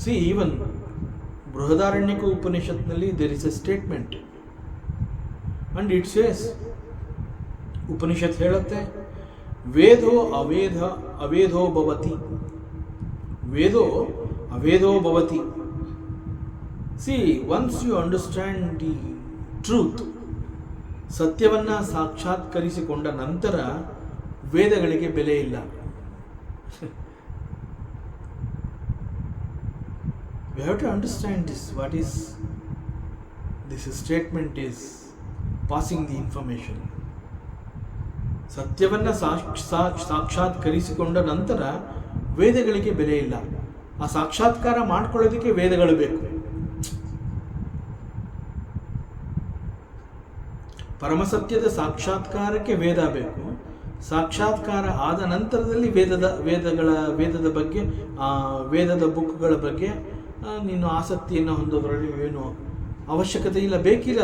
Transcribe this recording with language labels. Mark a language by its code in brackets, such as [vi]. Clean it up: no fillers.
[en] even Brihadaranyaka ಉಪನಿಷತ್ನಲ್ಲಿ there is a statement and it says, [kn] Upanishad ಹೇಳುತ್ತೆ, [sa] ವೇದೋ ಅವೇದೋ ಭವತಿ, ವೇದೋ ಅವೇದೋ ಭವತಿ. [en] once you understand the truth, [kn] ಸತ್ಯವನ್ನು ಸಾಕ್ಷಾತ್ಕರಿಸಿಕೊಂಡ ನಂತರ ವೇದಗಳಿಗೆ ಬೆಲೆ ಇಲ್ಲ. [en] We have to understand this, what is this statement is passing the information. [kn] ಸತ್ಯವನ್ನು ಸಾಕ್ಷಾತ್ಕರಿಸಿಕೊಂಡ ನಂತರ ವೇದಗಳಿಗೆ ಬೆಲೆ ಇಲ್ಲ. ಆ ಸಾಕ್ಷಾತ್ಕಾರ ಮಾಡ್ಕೊಳ್ಳೋದಕ್ಕೆ ವೇದಗಳು ಬೇಕು. ಪರಮಸತ್ಯದ ಸಾಕ್ಷಾತ್ಕಾರಕ್ಕೆ ವೇದ ಬೇಕು. ಸಾಕ್ಷಾತ್ಕಾರ ಆದ ನಂತರದಲ್ಲಿ ವೇದದ ಬಗ್ಗೆ ವೇದದ ಬುಕ್ಗಳ ಬಗ್ಗೆ ನೀನು ಆಸಕ್ತಿಯನ್ನು ಹೊಂದೋದ್ರಲ್ಲಿ ಏನು ಅವಶ್ಯಕತೆ ಇಲ್ಲ, ಬೇಕಿಲ್ಲ.